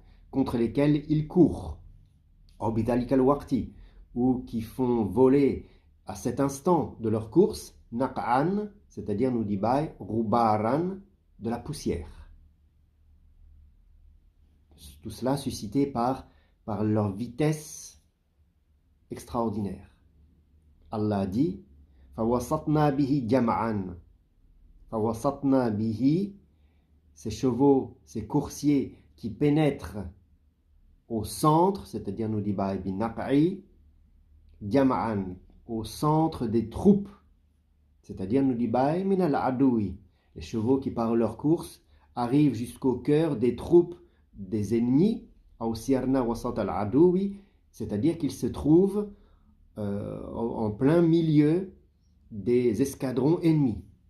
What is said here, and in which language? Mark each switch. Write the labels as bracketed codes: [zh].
[fr] contre lesquels ils courent, [ar] ou bidhalika al-waqti, [fr] ou qui font voler à cet instant de leur course, naq'an, c'est-à-dire, nous dit Baye, rubaran, de la poussière. Tout cela suscité par leur vitesse extraordinaire. Allah dit [ar] فَوَسَطْنَا بِهِ جَمْعًا. فَوَسَطْنَا بِهِ, [fr] ces chevaux, ces coursiers qui pénètrent au centre, c'est-à-dire nous dit [ar] bin naq'i, jam'an, [fr] au centre des troupes, c'est-à-dire nous dit [ar] min al-adoui, [fr] les chevaux qui par leur course arrivent jusqu'au cœur des troupes des ennemis, au [ar] sirna wasat al-adoui, [fr] c'est-à-dire qu'ils se trouvent en plein milieu des escadrons ennemis.